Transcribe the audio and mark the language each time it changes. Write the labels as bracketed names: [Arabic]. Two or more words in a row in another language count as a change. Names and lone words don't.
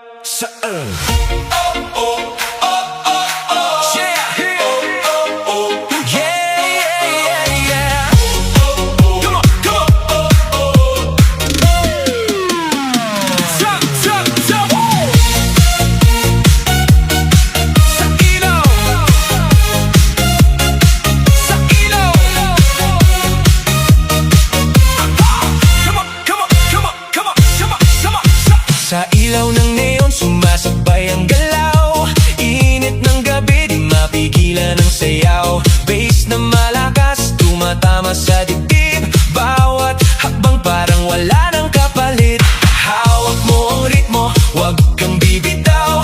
[Filipino] Saan? Oh, oh, oh, oh, oh. [English] Yeah, oh, oh, yeah, yeah, yeah, yeah. Come on, come on. Jump, jump, jump. [Filipino] Sa ilaw. Sa ilaw. [English] Come on, come on, come on, come on, come on, come on. [Filipino] Sa ilaw ng neon sumasabay ang galaw. Init ng gabi di mapigilan ang sayaw. Bass na malakas tumatama sa dibdib. Bawat hakbang parang wala nang kapalit. Hawak mo ang ritmo, wag kang bibitaw.